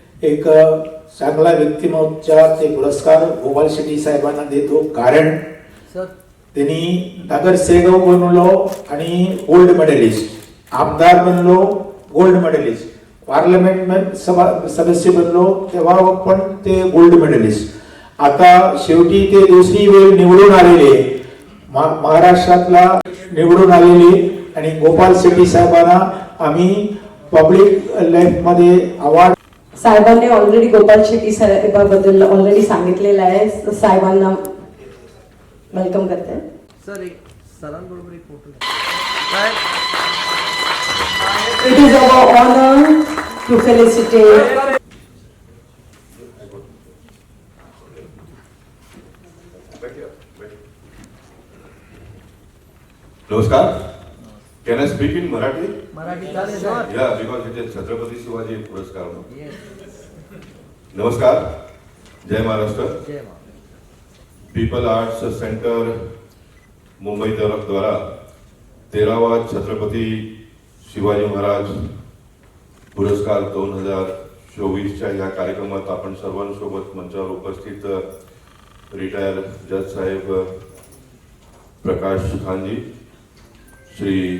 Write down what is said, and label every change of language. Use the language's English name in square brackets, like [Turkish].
[Marathi] एक चांगला व्यक्तिमत्वाचा ते पुरस्कार गोपाल शेट्टी साहेबांना देतो कारण त्यांनी नगरसेवक बनलो आणि गोल्ड मेडलिस्ट आमदार बनलो गोल्ड मेडलिस्ट पार्लमेंट सदस्य बनलो तेव्हा पण ते गोल्ड मेडलिस्ट आता शेवटी ते दुसरी वेळ निवडून आलेले महाराष्ट्रातला निवडून आलेले आणि गोपाल शेट्टी साहेबांना आम्ही पब्लिक लाईफ मध्ये अवॉर्ड साहेबांनी ऑलरेडी गोपाल शेट्टी साहेबाबद्दल ऑलरेडी सांगितलेलं आहे साहेबांना वेलकम करते सर एक सरांबरोबर एक photo [English] It is our honor to felicitate नमस्कार. Can I speak in Marathi? [Marathi] Marathi चालेल sir. [English] Yeah, because it is Chhatrapati Shivaji Puraskar. [Marathi] नमस्कार. जय महाराष्ट्र. जय Maharashtra. People arts centre Mumbai द्वारा 13वा छत्रपती शिवाजी महाराज पुरस्कार 2024च्या या कार्यक्रमात आपण सर्वांसोबत मंचावर उपस्थित रिटायर जज साहेब प्रकाश खानजी, श्री